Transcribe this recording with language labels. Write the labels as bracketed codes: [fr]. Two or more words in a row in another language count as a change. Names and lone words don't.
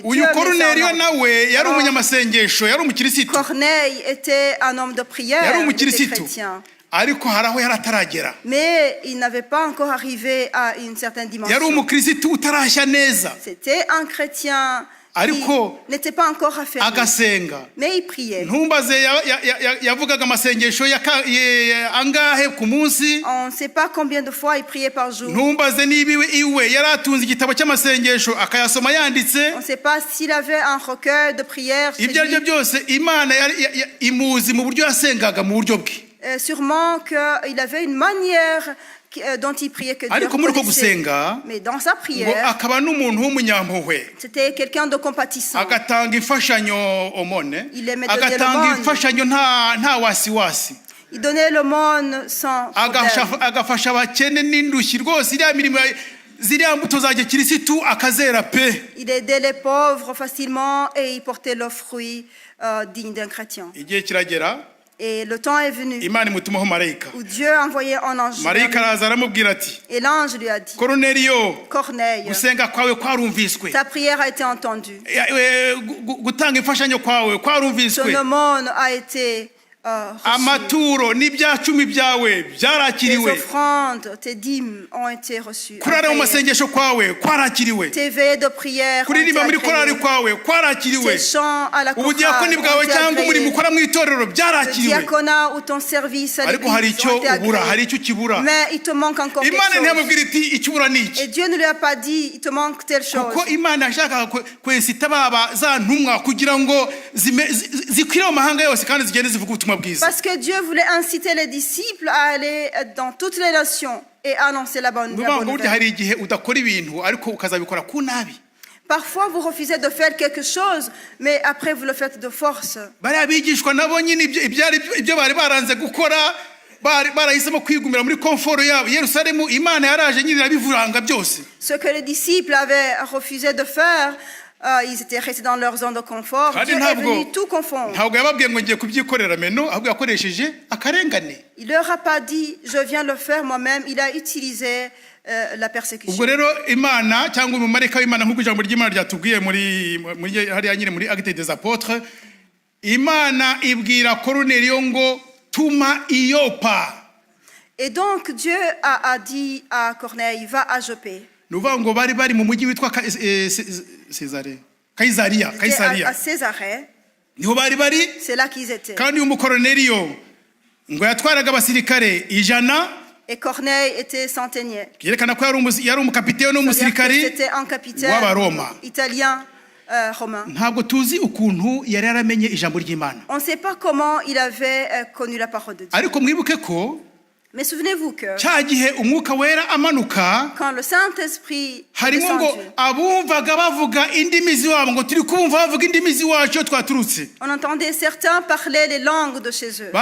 [rw] Uyu [fr] Dieu les Koruneliyo a envoyées. [rw] nawe yari umunyamasengesho, yari umukirisitu. [fr] Corneille était un homme de prière, [rw] Yari [fr] il était [rw] umukirisitu. [fr] chrétien. [rw] Ariko hari aho yari ataragera. [fr] Mais il n'avait pas encore arrivé à une certaine [rw] Yari [fr] dimension. [rw] umukirisitu utarashya neza, [fr] C'était un chrétien qui [rw] ariko [fr] n'était pas encore affermi. [rw] agasenga. [fr] Mais il priait. [rw] Ntumbaze yavugaga amasengesho angahe ku munsi. [fr] On ne sait pas combien de fois il priait par jour. [rw] Ntumbaze niba iwe yari atunze igitabo cy'amasengesho akayasoma yanditse. [fr] On ne sait pas s'il avait un recueil de prières chez [rw] Ibyo aribyo [fr] lui. [rw] byose Imana imuzi mu buryo yasengaga mu buryo bwe. [fr] Sûrement qu'il avait une manière dont il priait que Dieu [rw] Ariko muri uko [fr] connaissait. [rw] gusenga [fr] Mais dans sa [rw] ngo [fr] prière, [rw] akaba n'umuntu w'umunyampuhwe, [fr] c'était quelqu'un de compatissant. [rw] agatanga imfashanyo omone, [fr] Il aimait donner [rw] agatanga [fr] l'aumône. [rw] imfashanyo nta wasiwasi, [fr] Il donnait l'aumône sans problème. [rw] agafasha abakene n'indushyi rwose. Iriya mirimo ziriya mbuto za gikirisitu akazera pe. [fr] Il aidait les pauvres facilement et il portait le fruit digne d'un chrétien. [rw] Igihe kiragera [fr] Et le temps est venu [rw] Imana imutumaho marayika. [fr] où Dieu a envoyé un ange. [rw] Marayika araza aramubwira ati, [fr] Et l'ange lui a dit, [rw] Koruneliyo, [fr] Corneille, [rw] gusenga kwawe kwarumviswe, [fr] ta prière a été entendue. [rw] gutanga imfashanyo kwawe [fr] Ton [rw] kwarumviswe, [fr] aumône a été reçue. [rw] amaturo n'ibya 10 byawe [fr] Tes [rw] byarakiriwe, [fr] offrandes, tes dîmes ont été reçues. [rw] kurara mu [fr] agréées. [rw] masengesho kwawe kwarakiriwe, [fr] Tes veillées de prière ont été [rw] kuririmba muri korari [fr] agréées. [rw] kwawe kwarakiriwe, [fr] Tes chants à la chorale [rw] ubudiyakoni [fr] ont [rw] bwawe [fr] été [rw] cyangwa umurimo [fr] agréés. [rw] ukora mu itorero [fr] Le [rw] byarakiriwe. [fr] diaconat ou ton service à [rw] Ariko hari [fr] l'église [rw] icyo [fr] ont été [rw] ubura, hari [fr] agréés. [rw] icyo kibura. [fr] Mais il te manque encore quelque [rw] Imana [fr] chose. [rw] ntiyamubwira iti ikibura ni iki, [fr] Et Dieu ne lui a pas dit, il te manque telle chose. [rw] kuko Imana yashakaga kwensita baba za ntumwa kugira ngo zikwire mu mahanga yose kandi zigende zivuga ubutumwa bwiza. [fr] Parce que Dieu voulait inciter les disciples à aller dans toutes les nations et annoncer la bonne [rw] Nuvuga ngo burya [fr] nouvelle. [rw] hari igihe udakora ibintu ariko ukazabikora ku nabi. [fr] Parfois, vous refusez de faire quelque chose, mais après, vous le faites de force. [rw] Bariya bigishwa nabo nyine ibyo bari baranze gukora, barahisemo kwigumira muri komforo yabo. Yerusalemu Imana yaraje nyine irabivuranga byose. [fr] Ce que les disciples avaient refusé de faire, Ils étaient restés dans leur zone de confort. [rw] Kandi [fr] Dieu est [rw] ntabwo [fr] venu tout confondre. [rw] ntabwo yababwiye ngo ngiye kubyikorera meno, ahubwo yakoresheje akarengane. [fr] Il leur a pas dit, je viens le faire moi-même. Il a utilisé la persécution. [rw] Ubwo rero Imana cyangwa umumarayika w'Imana nk'uko ijambo ry'Imana ryatubwiye muri hariya nyine muri Actes des Apôtres, Imana ibwira Koruneliyo ngo tuma i Yopa. [fr] Et donc Dieu a dit à Corneille, va à Jopé. [rw] Nuvuga ngo bari mu mujyi witwa Kaisariya. [fr] À Césarée, [rw] Niho bari [fr] c'est là qu'ils étaient. [rw] kandi umukoroneliyo ngo yatwaraga abasirikare 100. [fr] Et Corneille était centenier. [rw] Yerekana ko yari umukapiteni n'umusirikari [fr] C'était un capitaine [rw] w'Abaroma. [fr] italien romain. [rw] Ntabwo tuzi ukuntu yari yaramenye ijambo ry'Imana. [fr] On ne sait pas comment il avait connu la parole de Dieu. [rw] Ariko mwibuke ko [fr] Mais souvenez-vous que [rw] cya gihe umwuka wera amanuka, [fr] quand le Saint-Esprit est [rw] harimo ngo [fr] descendu, [rw] abumvaga bavuga indimi z'iwabo, ngo turi kumva bavuga indimi z'iwacu twaturutse. [fr] on entendait certains parler les langues de chez eux.